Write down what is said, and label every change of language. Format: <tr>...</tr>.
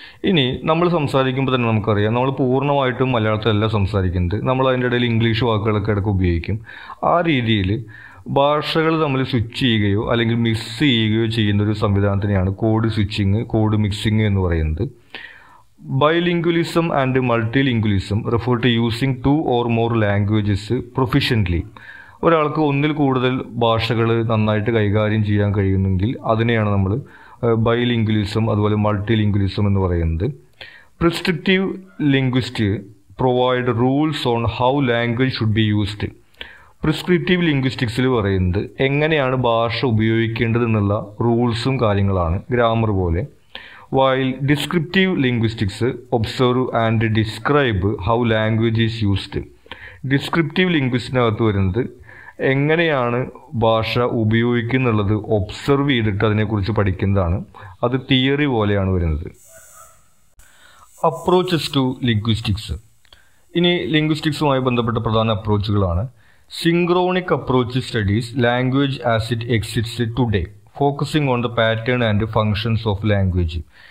<ml>ഇനി നമ്മൾ സംസാരിക്കുമ്പോൾ തന്നെ നമുക്കറിയാം, നമ്മൾ പൂർണ്ണമായിട്ടും മലയാളത്തിലല്ല സംസാരിക്കുന്നത്, നമ്മൾ അതിൻ്റെ ഇടയിൽ ഇംഗ്ലീഷ് വാക്കുകളൊക്കെ ഇടയ്ക്ക് ഉപയോഗിക്കും. ആ രീതിയിൽ ഭാഷകൾ തമ്മിൽ സ്വിച്ച് ചെയ്യുകയോ അല്ലെങ്കിൽ മിക്സ് ചെയ്യുകയോ ചെയ്യുന്ന ഒരു സംവിധാനത്തിനെയാണ് കോഡ് സ്വിച്ചിങ്, കോഡ് മിക്സിങ് എന്ന് പറയുന്നത്.</ml> <en>Bilingualism and multilingualism refer to using 2 or more languages proficiently.</en> <ml>ഒരാൾക്ക് ഒന്നിൽ കൂടുതൽ ഭാഷകൾ നന്നായിട്ട് കൈകാര്യം ചെയ്യാൻ കഴിയുമെങ്കിൽ അതിനെയാണ് നമ്മൾ ബൈലിംഗ്വലിസം അതുപോലെ മൾട്ടിലിംഗ്വലിസം എന്ന് പറയുന്നത്.</ml> <en>Prescriptive linguist provide rules on how language should be used.</en> <ml>Prescriptive ലിംഗ്വിസ്റ്റിക്സിൽ പറയുന്നത് എങ്ങനെയാണ് ഭാഷ ഉപയോഗിക്കേണ്ടത് എന്നുള്ള റൂൾസും കാര്യങ്ങളാണ്, ഗ്രാമർ പോലെ.</ml> <en>While descriptive linguistics observe and describe how language is used.</en> <ml>Descriptive ലിംഗ്വിസ്റ്റിനകത്ത് വരുന്നത് എങ്ങനെയാണ് ഭാഷ ഉപയോഗിക്കുന്നുള്ളത് ഒബ്സർവ് ചെയ്തിട്ട് അതിനെക്കുറിച്ച് പഠിക്കുന്നതാണ്. അത് തിയറി പോലെയാണ് വരുന്നത്.</ml> <en>Approaches to linguistics.</en> <ml>ഇനി ലിംഗ്വിസ്റ്റിക്സുമായി ബന്ധപ്പെട്ട പ്രധാന അപ്രോച്ചുകളാണ്.</ml> <en>Synchronic approach studies language as it exists today, focusing on the pattern and functions of language.</en>